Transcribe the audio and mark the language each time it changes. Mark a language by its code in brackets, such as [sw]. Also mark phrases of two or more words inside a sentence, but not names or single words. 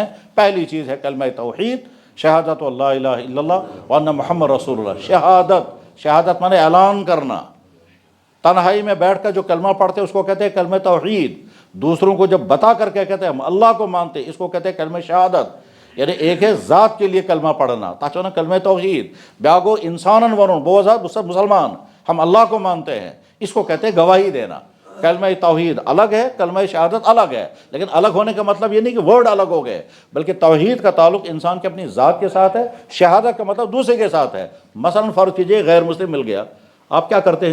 [ur] پہلی چیز ہے کلمہ توحید، شہادت [ar] اللہ الہ الا اللہ وان محمد رسول اللہ۔ [ur] شہادت مانے اعلان کرنا، تنہائی میں بیٹھ کر جو کلمہ پڑھتے ہیں اس کو کہتے ہیں کلمہ توحید۔ دوسروں کو جب بتا کر کے کہتے ہیں ہم اللہ کو مانتے ہیں، اس کو کہتے ہیں کلمہ شہادت۔ یعنی ایک ہے ذات کے لیے کلمہ پڑھنا، تاچونا کلمہ توحید، [ks] بیاگو انسانن ورن بوزاد سب مسلمان، [ur] ہم اللہ کو مانتے ہیں، اس کو کہتے ہیں گواہی دینا۔ کلمہ توحید الگ ہے، کلمہ شہادت الگ ہے، لیکن الگ ہونے کا مطلب یہ نہیں کہ ورڈ الگ ہو گئے، بلکہ توحید کا تعلق انسان کے اپنی ذات کے ساتھ ہے، شہادت کا مطلب دوسرے کے ساتھ ہے۔ مثلا فرض کیجئے غیر مسلم مل گیا، آپ کیا کرتے ہیں؟